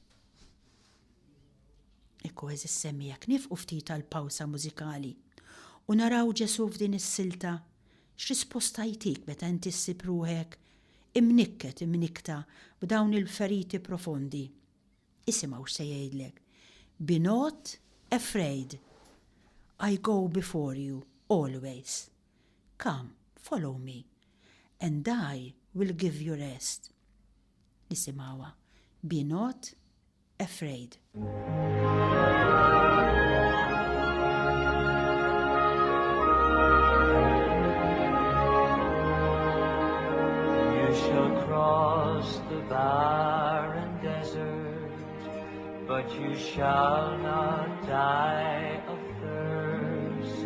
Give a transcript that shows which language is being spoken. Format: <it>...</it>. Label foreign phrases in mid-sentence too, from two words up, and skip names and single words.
<mt>Ekku eżis semmijak nifqu ftit tal-pawsa mużikali u naraw Ġesu f'din is-silta x'risposta jtik meta inti ssib ruħek imnikta b'dawn il-feriti profondi. Isimgħu x'se jgħidlek.</mt> <en>Be not afraid. I go before you always. Come, follow me, and I will give you rest.</en> <mt>Nisimgħuha.</mt> <en>Be not afraid. You shall cross the barren desert, but you shall not die of thirst.</en>